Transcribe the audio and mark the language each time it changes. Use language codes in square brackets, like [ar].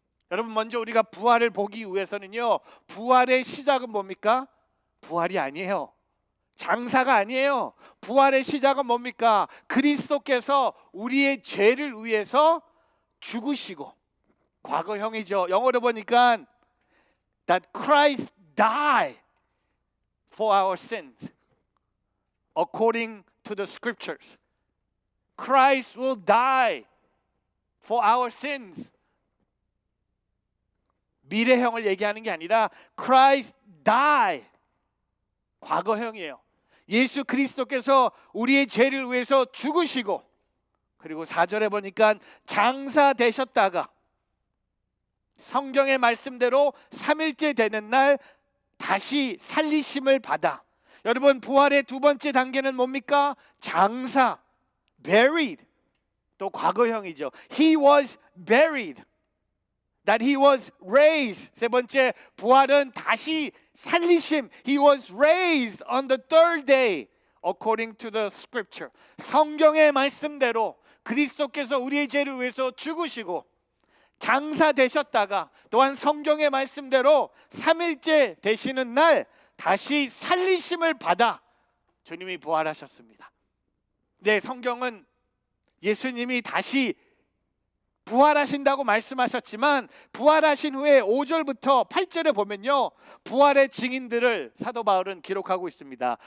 [ko] 여러분, 먼저 우리가 부활을 보기 위해서는요, 부활의 시작은 뭡니까? 부활이 아니에요. 장사가 아니에요. 부활의 시작은 뭡니까? 그리스도께서 우리의 죄를 위해서 죽으시고, 과거형이죠. 영어로 보니까 [en] that Christ died for our sins according to the scriptures. Christ will die for our sins. [ko] 미래형을 얘기하는 게 아니라 [en] Christ died, [ko] 과거형이에요. 예수 그리스도께서 우리의 죄를 위해서 죽으시고, 그리고 4절에 보니까 장사 되셨다가 성경의 말씀대로 3일째 되는 날 다시 살리심을 받아. 여러분, 부활의 두 번째 단계는 뭡니까? 장사, buried. 또 과거형이죠. [en] He was buried. That he was raised. [ko] 세 번째, 부활은 다시 살리심. [en] He was raised on the third day according to the scripture. [ko] 성경의 말씀대로 그리스도께서 우리의 죄를 위해서 죽으시고 장사되셨다가, 또한 성경의 말씀대로 3일째 되시는 날 다시 살리심을 받아 주님이 부활하셨습니다. 네, 성경은 예수님이 다시 부활하신다고 말씀하셨지만, 부활하신 후에 5절부터 8절에 보면요, 부활의 증인들을 사도 바울은 기록하고 있습니다.